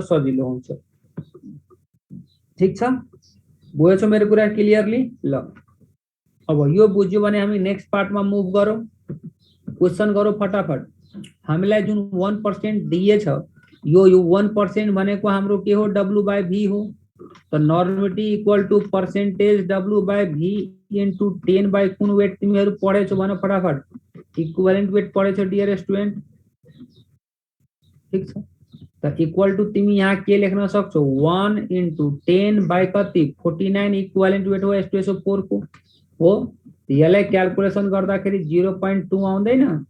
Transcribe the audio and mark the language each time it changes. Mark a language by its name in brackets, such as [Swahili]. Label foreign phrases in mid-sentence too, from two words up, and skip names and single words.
[Nepali] सजिलो हुन्छ ठीक छ बुझेछौ मेरो कुरा क्लियरली ल अब यो बुझ्यो भने हामी [English] next partमा [Nepali] मुभ गरौँ क्वेशन गरौँ फटाफट हामीलाई जुन 1% दिएछ यो 1% भनेको हाम्रो के हो [English] W by V [Nepali] हो तो [English] normality equal to percentage W by V into 10 by [Nepali] कुन वेट तिमीहरु पढेछौ भन फटाफट [English] equivalent weight [Nepali] पढेछौ [English] dear student [Nepali] ठीक छ त [English] equal to [Nepali] तिमी यहाँ के लेख्न सक्छौ [English] 1 into 10 by [Nepali] कति 49 [English] equivalent weight [Nepali] हो H2SO4 को हो यसलाई क्याल्कुलेसन गर्दाखेरि 0.2 आउँदैन